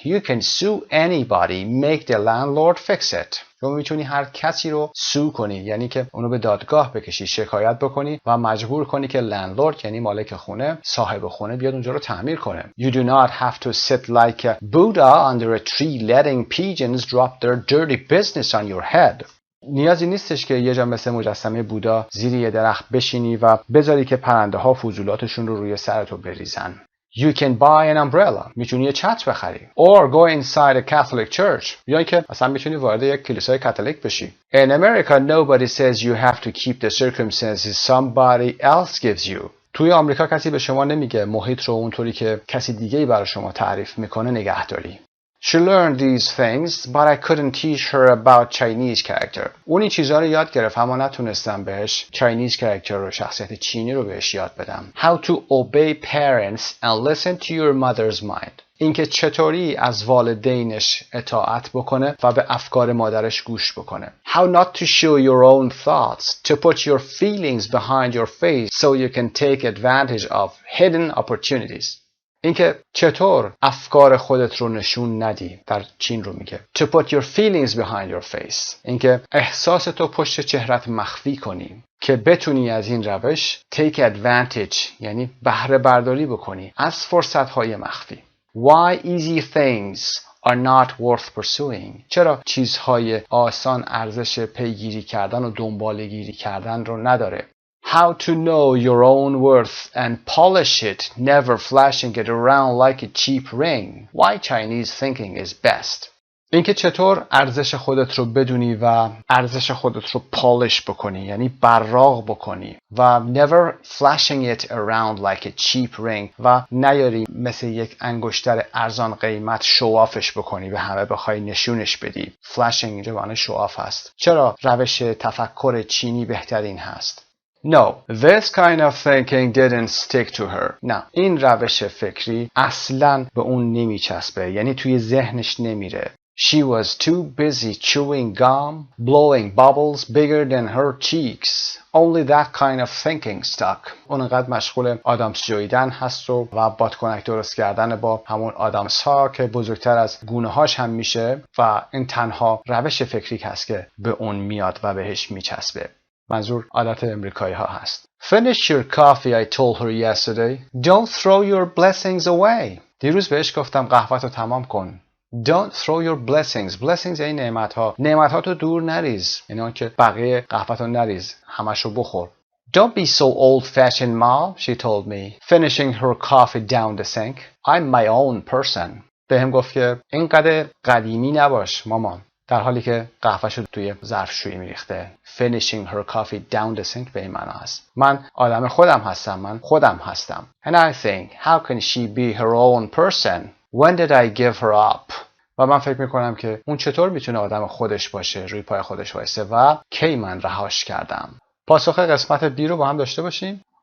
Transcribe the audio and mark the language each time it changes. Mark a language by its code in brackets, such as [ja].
[en] You can sue anybody, make the landlord fix it. [fa] تو میتونی هر کسی رو سو کنی، یعنی که اونو به دادگاه بکشی، شکایت بکنی و مجبور کنی که لندلورد یعنی مالک خونه، صاحب خونه بیاد اونجا رو تعمیر کنه. [en] You do not have to sit like a Buddha under a tree letting pigeons drop their dirty business on your head. [fa] نیازی نیستش که یه جا مثل مجسمه بودا زیر یه درخت بشینی و بذاری که پرنده ها فضولاتشون رو روی سرتو بریزن. [en] You can buy an umbrella. [fa] میتونی یه چتر بخری. [en] Or go inside a Catholic church. [fa] یا اینکه اصلا میتونی وارد یک کلیسای کاتولیک بشی. [en] In America, nobody says you have to keep the circumstances somebody else gives you. [fa] توی آمریکا کسی به شما نمیگه محیط رو اونطوری که کسی دیگه‌ای برای شما تعریف میکنه نگهداری. [en] She learned these things, but I couldn't teach her about Chinese character. [fa] اون این چیزها رو یاد گرفت اما نتونستم بهش Chinese character رو، شخصیت چینی رو بهش یاد بدم. [en] How to obey parents and listen to your mother's mind. [fa] اینکه چطوری از والدینش اطاعت بکنه و به افکار مادرش گوش بکنه. [en] How not to show your own thoughts, to put your feelings behind your face so you can take advantage of hidden opportunities. [fa] اینکه چطور افکار خودت رو نشون ندی، در چین رو میگه. [en] To put your feelings behind your face. [fa] اینکه احساس تو پشت چهرت مخفی کنی که بتونی از این روش take advantage یعنی بهره برداری بکنی از فرصت‌های مخفی. [en] Why easy things are not worth pursuing. [fa] چرا چیزهای آسان ارزش پیگیری کردن و دنباله‌گیری کردن رو نداره. [en] How to know your own worth and polish it, never flashing it around like a cheap ring. Why Chinese thinking is best. [fa] اینکه چطور ارزش خودت رو بدونی و ارزش خودت رو پالش بکنی، یعنی براق بکنی و [en] never flashing it around like a cheap ring [fa] و نیاری مثل یک انگشتر ارزان قیمت شوافش بکنی، به همه بخوای نشونش بدی. flashing اینجا معنی شواف هست. چرا روش تفکر چینی بهترین هست؟ [en] No, this kind of thinking didn't stick to her. [fa] نه، این روش فکری اصلاً به اون نمیچسبه، یعنی توی ذهنش نمیره. [en] She was too busy chewing gum, blowing bubbles bigger than her cheeks. Only that kind of thinking stuck. [fa] اون انقدر مشغول آدامس جویدن هست و بادکنک درست کردن با همون آدامس ها که بزرگتر از گونه هاش هم میشه و این تنها روش فکری هست که به اون میاد و بهش میچسبه. منظور عادت امریکایی ها هست. [en] Finish your coffee, I told her yesterday. Don't throw your blessings away. [fa] دیروز بهش گفتم قهوه‌تو تمام کن. [en] Don't throw your blessings. [fa] Blessings یعنی نعمت ها. نعمت ها تو دور نریز. یعنی اون که بقیه قهوه‌تو نریز. همشو بخور. [en] Don't be so old-fashioned, Ma, she told me, finishing her coffee down the sink. I'm my own person. [fa] بهم گفت که اینقدر قدیمی نباش مامان. در حالی که قهوه‌شو توی ظرفشویی میریخته. [en] Finishing her coffee down the sink [fa] به این معنا هست. من آدم خودم هستم. من خودم هستم. [en] And I think, how can she be her own person? When did I give her up? [fa] و من فکر میکنم که اون چطور میتونه آدم خودش باشه، روی پای خودش وایسه و کی من رهاش کردم. پاسخ قسمت B رو با هم داشته باشیم.